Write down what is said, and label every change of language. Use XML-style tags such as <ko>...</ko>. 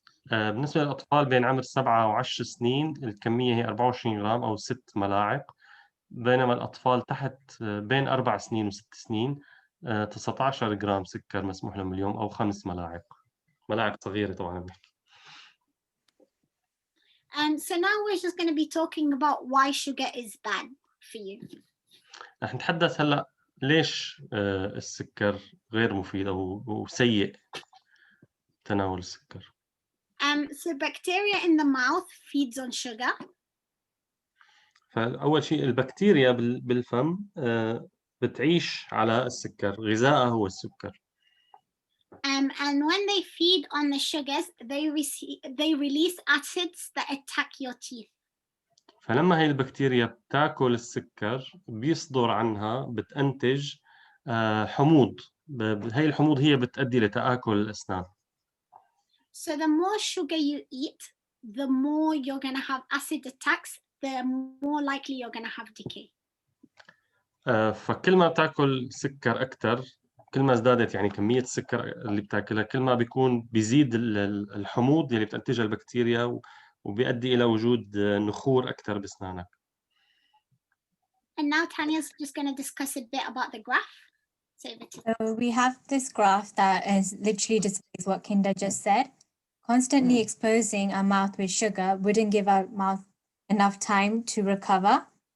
<ar>بالنسبة للأطفال بين عمر 7 و10 سنين الكمية هي 24 غرام أو 6 ملاعق، بينما الأطفال تحت بين 4 سنين و6 سنين 19 جرام سكر مسموح لهم اليوم أو 5 ملاعق صغيرة طبعًا بنحكي.</ar> <en>So now we're just going to be talking about why sugar is bad for you.</en> <ar>رح نتحدث هلأ ليش السكر غير مفيد أو سيء تناول السكر.</ar> <en>So bacteria in the mouth feeds on sugar.</en> <ar>فأول شيء البكتيريا بالفم بتعيش على السكر، غذائها هو السكر.</ar> <en>And when they feed on the sugars, they release acids that attack your teeth.</en> <ar>فلما هي البكتيريا بتاكل السكر بيصدر عنها بتنتج حموض، هي الحموض هي بتؤدي لتآكل الأسنان.</ar> <en>So the more sugar you eat, the more you're going to have acid attacks, the more likely you're going to have decay.</en> <ar>فكل ما بتاكل سكر أكتر، كل ما ازدادت يعني كمية السكر اللي بتاكلها، كل ما بيزيد الحموض اللي بتنتجها البكتيريا، وبيؤدي إلى وجود نخور أكتر بأسنانك.</ar> <en>And now Tanya's just going to discuss a bit about the graph. So we have this graph that is literally displays what Kinda just said. Constantly exposing our mouth with sugar wouldn't give our mouth enough time to recover.</en>